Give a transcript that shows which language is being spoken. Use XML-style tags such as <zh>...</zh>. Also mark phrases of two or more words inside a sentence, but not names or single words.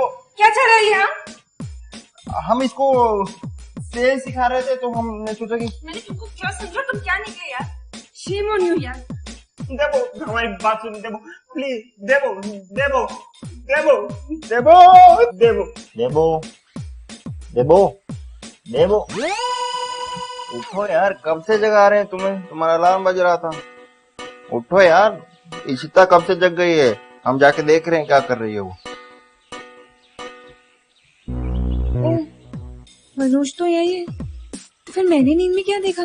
<hi>क्या चल रहा है यहाँ? हम इसको सेल्स सिखा रहे थे तो हमने सोचा कि मैंने तुमको क्या समझा, तुम क्या निकले यार?</hi> <en>shame on you</en> <hi>यार। देबो हमारी बात सुन, देबो प्लीज, देबो देबो देबो देबो देबो देबो देबो देबो उठो यार, कब से जगा रहे हैं तुम्हें, तुम्हारा अलार्म बज रहा था। उठो यार, इशिता कब से जग गई है, हम जाके देख रहे हैं क्या कर रही है वो। मनोज तो यही है, फिर मैंने नींद में क्या देखा था?</hi>